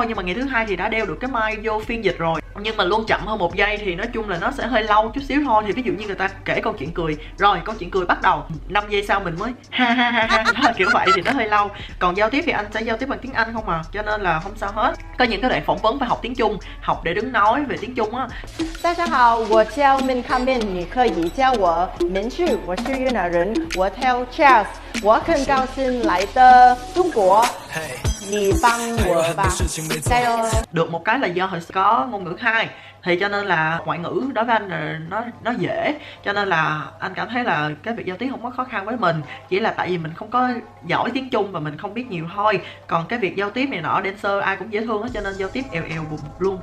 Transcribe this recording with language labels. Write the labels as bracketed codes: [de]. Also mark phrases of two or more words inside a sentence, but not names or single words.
[vi] Nhưng mà ngày thứ hai thì đã đeo được cái mic vô phiên dịch rồi, nhưng mà luôn chậm hơn 1 giây thì nói chung là nó sẽ hơi lâu chút xíu thôi. Thì ví dụ như người ta kể câu chuyện cười, rồi câu chuyện cười bắt đầu 5 giây sau mình mới ha ha ha ha đó, kiểu vậy thì nó hơi lâu. Còn giao tiếp thì anh sẽ giao tiếp bằng tiếng Anh không à, cho nên là không sao hết. Có những cái đoạn phỏng vấn phải học tiếng Trung, học để đứng nói về tiếng Trung á. [zh] 大家好，我叫闵康面，你可以叫我明旭，我是越南人，我叫 Charles，我很高兴来的中国，你帮我吧，加油！ [vi] Được một cái là do hồi có ngôn ngữ 2 thì cho nên là ngoại ngữ đối với anh là nó dễ, cho nên là anh cảm thấy là cái việc giao tiếp không có khó khăn với mình, chỉ là tại vì mình không có giỏi tiếng Trung và mình không biết nhiều thôi. Còn cái việc giao tiếp này nọ, dancer ai cũng dễ thương hết, cho nên giao tiếp èo bùm luôn.